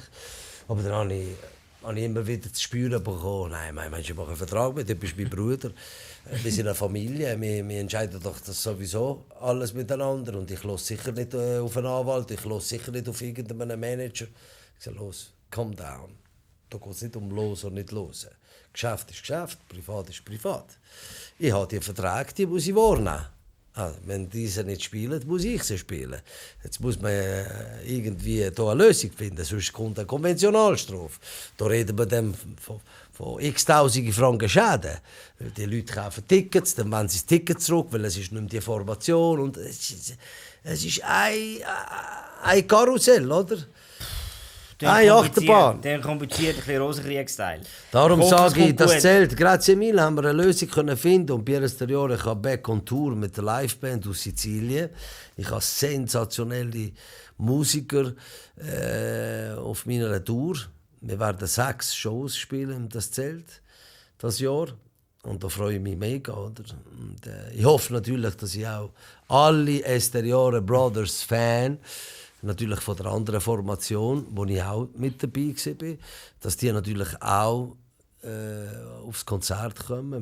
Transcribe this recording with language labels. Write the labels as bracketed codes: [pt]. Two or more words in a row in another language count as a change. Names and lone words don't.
[de] Aber dann habe ich immer wieder zu spüren bekommen, nein, ich mache einen Vertrag mit, du bist mein Bruder. Wir sind eine Familie, wir entscheiden doch das sowieso alles miteinander. Und ich höre sicher nicht auf einen Anwalt, ich höre sicher nicht auf irgendeinen Manager. Ich sage, los, [en] calm down. [de] Da geht es nicht um los oder nicht los. Geschäft ist Geschäft, privat ist privat. Ich habe die Verträge, die muss ich wahrnehmen. Also, wenn diese nicht spielen, muss ich sie spielen. Jetzt muss man irgendwie da eine Lösung finden, sonst kommt eine Konventionalstrafe. Da reden wir dann von x-tausende Franken Schäden. Die Leute kaufen Tickets, dann wollen sie das Ticket zurück, weil es ist nicht mehr die Formation. Und es ist ein Karussell, oder? Eine Achterbahn. Der kompliziert, ein bisschen Rosenkrieg-Style. Darum sage ich, das Zelt, [it] grazie mille, [de] haben wir eine Lösung können finden und Piero Esteriore kann [en] back on Tour [de] mit der Liveband aus Sizilien. Ich habe sensationelle Musiker auf meiner Tour. Wir werden 6 Shows spielen in das Zelt das Jahr. Und da freue ich mich mega. Oder? Und, ich hoffe natürlich, dass ich auch alle Esteriore Brothers Fans, natürlich von der anderen Formation, wo ich auch mit dabei war, dass die natürlich auch aufs Konzert kommen.